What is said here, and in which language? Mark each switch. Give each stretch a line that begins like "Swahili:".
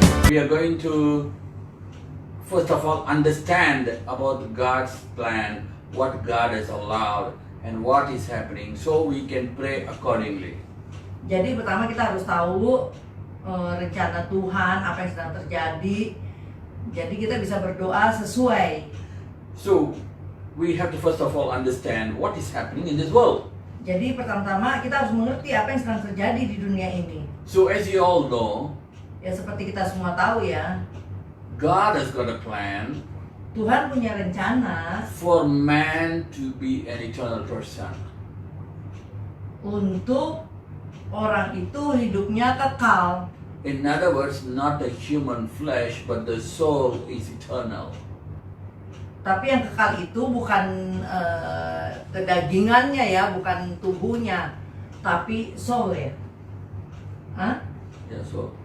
English: We are going to first of all understand about God's plan, what God has allowed and what is happening, so we can pray accordingly.
Indonesian: Jadi pertama kita harus tahu rencana Tuhan, apa yang sedang terjadi. Jadi kita bisa berdoa sesuai.
English: So we have to first of all understand what is happening in this world.
Indonesian: Jadi pertama-tama kita harus mengerti apa yang sedang terjadi di dunia ini.
English: So as you all know,
Indonesian: Ya seperti kita semua tahu ya,
English: God has got a plan
Indonesian: Tuhan punya rencana
English: for man to be an eternal person.
Indonesian: untuk orang itu hidupnya kekal.
English: In other words, not the human flesh, but the soul is eternal.
Indonesian: Tapi yang kekal itu bukan kedagingannya ya, bukan tubuhnya, tapi soul ya. Hah?
English: Yeah, so